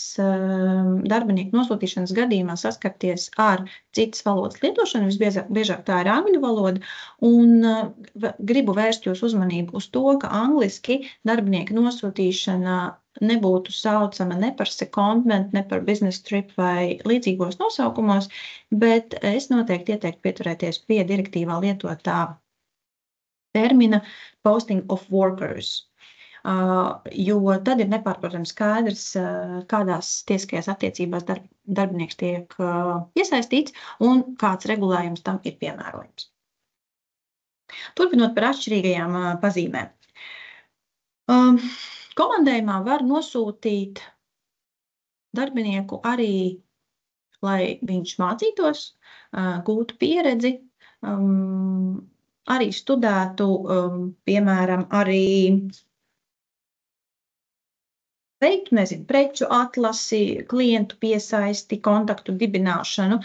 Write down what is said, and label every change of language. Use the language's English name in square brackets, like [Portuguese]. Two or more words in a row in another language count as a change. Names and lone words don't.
[Latvian] darbinieku nosūtīšanas gadījumā saskarties ar citas valodas lietošanu, visbiežāk tā ir angļu valoda, un gribu vērst jūs uzmanību uz to, ka angliski darbinieku nosūtīšana nebūtu saucama ne par secondment, ne par [English] business trip [Latvian] vai līdzīgos nosaukumos, bet es noteikti ieteiktu pieturēties pie direktīvā lietotā termina [English] posting of workers, [Latvian] jo tad ir nepārprotams skaidrs, kādās tiesiskajās attiecībās darbinieks tiek iesaistīts un kāds regulējums tam ir piemērojams. Turpinot par atšķirīgajām pazīmēm. Komandējumā var nosūtīt darbinieku arī, lai viņš mācītos, gūtu pieredzi, arī studētu, piemēram, arī veiktu, preču atlasi, klientu piesaisti, kontaktu dibināšanu.